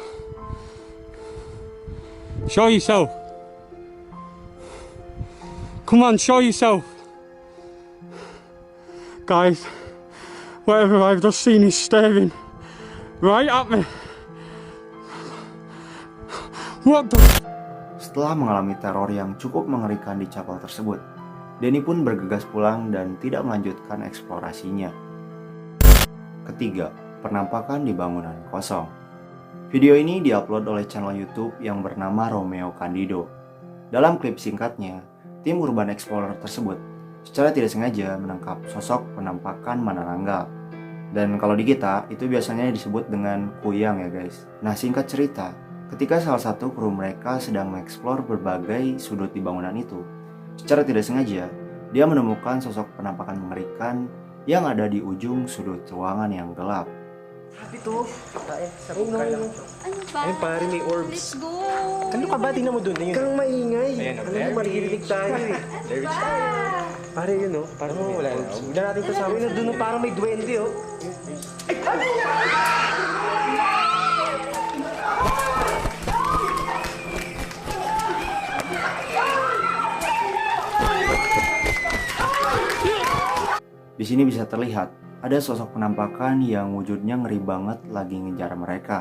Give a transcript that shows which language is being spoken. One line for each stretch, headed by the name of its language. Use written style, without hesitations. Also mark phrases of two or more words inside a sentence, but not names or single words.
English: Show yourself. Come on, show yourself. Guys, whatever I've just seen is staring right at me. What the...
Indonesian: Setelah mengalami teror yang cukup mengerikan di chapel tersebut, Denny pun bergegas pulang dan tidak melanjutkan eksplorasinya. Ketiga, penampakan di bangunan kosong. Video ini diupload oleh channel YouTube yang bernama Romeo Candido. Dalam klip singkatnya, tim Urban Explorer tersebut secara tidak sengaja menangkap sosok penampakan Manananggal. Dan kalau di kita, itu biasanya disebut dengan kuyang ya guys. Nah singkat cerita, ketika salah satu kru mereka sedang mengeksplor berbagai sudut di bangunan itu, secara tidak sengaja, dia menemukan sosok penampakan mengerikan yang ada di ujung sudut ruangan yang gelap.
Filipino: Sabi to. Seru ka lang to. Ano ba? Ayun pare, may orbs.
English: Let's go!
Filipino: Ano ka ba? Tingnan mo dun. Ayun. Kang maingay. Alam mo, maririnig tayo eh. Pare yun oh. Parang wala. Huwag na natin to sa amin. Doon parang may duwende oh.
Indonesian: Di sini bisa terlihat ada sosok penampakan yang wujudnya ngeri banget lagi ngejar mereka.